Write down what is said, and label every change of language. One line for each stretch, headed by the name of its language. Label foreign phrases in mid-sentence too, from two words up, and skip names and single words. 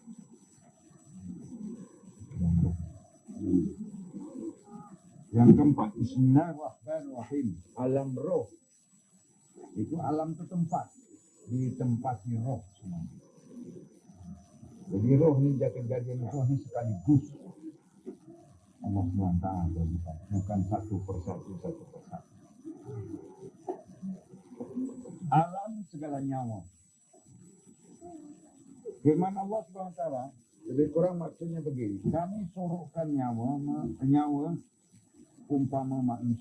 Indonesian: Yang keempat, Bismillahirrahmanirrahim. Alam roh. Itu alam itu tempat. Ditempati roh semua. Jadi roh ni jaga-jaga roh ni sekaligus. Allah SWT bukan satu persatu. Alam segala nyawa. Firman Allah SWT lebih kurang maksudnya begini. Kami suruhkan nyawa umpama manusia.